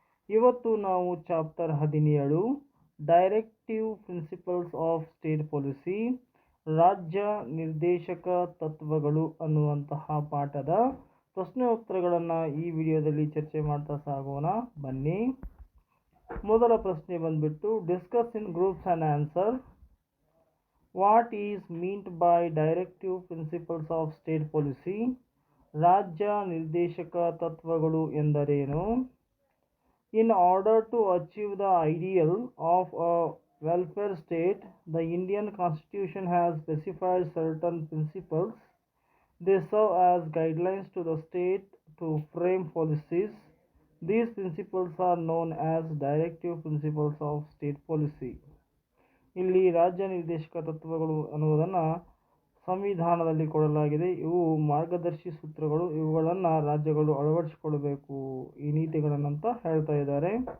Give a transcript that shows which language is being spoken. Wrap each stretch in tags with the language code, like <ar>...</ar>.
<kn>ಇವತ್ತು ನಾವು chapter 17 directive principles of state policy, ರಾಜ್ಯ ನಿರ್ದೇಶಕ ತತ್ವಗಳು ಅನ್ನುವಂತಹ ಪಾಠದ ಪ್ರಶ್ನೆ ಉತ್ತರಗಳನ್ನು ಈ ವಿಡಿಯೋದಲ್ಲಿ ಚರ್ಚೆ ಮಾಡ್ತಾ ಸಾಗೋಣ, ಬನ್ನಿ. ಮೊದಲ ಪ್ರಶ್ನೆ ಬಂದ್ಬಿಟ್ಟು</kn> <en>Discuss in groups and answer. What is meant by directive principles of state policy?</en> <kn>ರಾಜ್ಯ ನಿರ್ದೇಶಕ ತತ್ವಗಳು ಎಂದರೇನು?</kn> <en>In order to achieve the ideal of a welfare state, the Indian Constitution has specified certain principles. They serve as guidelines to the state to frame policies. These principles are known as directive principles of state policy.</en> <kn>ಇಲ್ಲಿ ರಾಜ್ಯ ನಿರ್ದೇಶಕ ತತ್ವಗಳು ಅನ್ನುವುದನ್ನು ಸಂವಿಧಾನದಲ್ಲಿ ಕೊಡಲಾಗಿದೆ. ಇವು ಮಾರ್ಗದರ್ಶಿ ಸೂತ್ರಗಳು, ಇವುಗಳನ್ನು ರಾಜ್ಯಗಳು ಅಳವಡಿಸಿಕೊಳ್ಳಬೇಕು ಈ ನೀತಿಗಳನ್ನಂತ ಹೇಳ್ತಾ ಇದ್ದಾರೆ.</kn>